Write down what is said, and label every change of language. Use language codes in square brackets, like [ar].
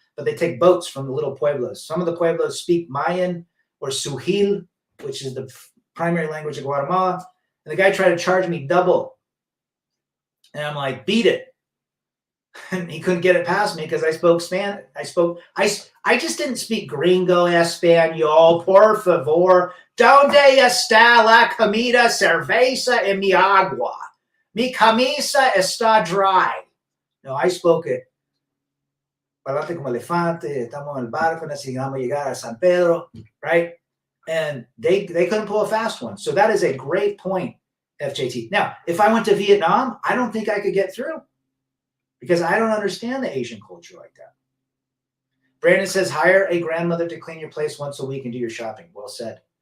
[en] But they take boats from the little pueblos. Some of the pueblos speak Mayan or Suhil, which is the primary language of Guatemala. And the guy tried to charge me double. And I'm like, beat it. And he couldn't get it past me because I spoke Spanish. I just didn't speak gringo [es] español, por favor. Donde está la comida, cerveza y mi agua? Mi camisa está [en] dry. No, I spoke it. [es] Parlante como elefante, estamos en el barco, necesitamos llegar a San Pedro, [en] right? And they couldn't pull a fast one. So that is a great point, FJT. Now, if I went to Vietnam, I don't think I could get through because I don't understand the Asian culture like that. Brandon says, hire a grandmother to clean your place once a week and do your shopping. Well said.